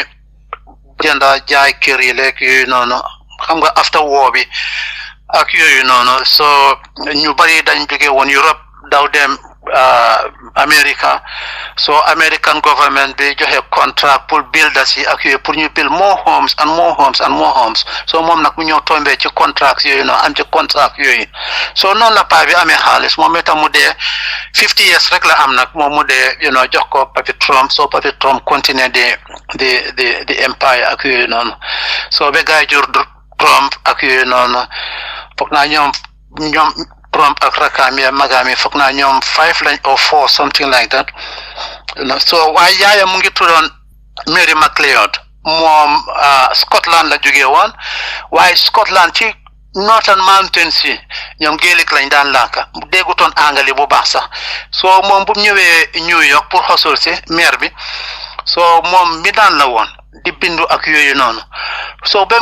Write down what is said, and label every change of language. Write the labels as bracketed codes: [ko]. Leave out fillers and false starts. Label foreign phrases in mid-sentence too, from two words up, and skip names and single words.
[wo] jënda jaay kër yi lekk yooyu noonu xam nga [en] after war [wo] bi ak yooyu noonu so ñu bari dañ jóge woon Europe daw dem America so [en] American government [wo] bi joxe contract pour builders yi ak yooyu pour ñu [en] build more homes and more homes and more homes [wo] so moom nag mu ñëw tombé ci contract yooyu noonu am ci contract yooyu so noonu la paa bi amee xaalis moom itam mu dee 50 years rek la am nag moom mu dee jox ko papi Trump so papi Trump [en] continue the empire [wo] ak yooyu noonu so ba gaay jur Trump ak yooyu noonu foog naa ñoom Trump ak rakam ya magami foog naa ñoom 5 lañ [en] or 4 something like that [wo] so waaye yaayam mu ngi tuddoon Mary MacLeod moom Scotland la jógee woon waaye Scotland ci Northern Mountains yi ñoom Gaelic lañ daan làkka déggutoon anglais bu baax sax so moom bu ñëwee New York pour xosul si maire bi so moom mi daan la woon di bindu ak yooyu noonu so ba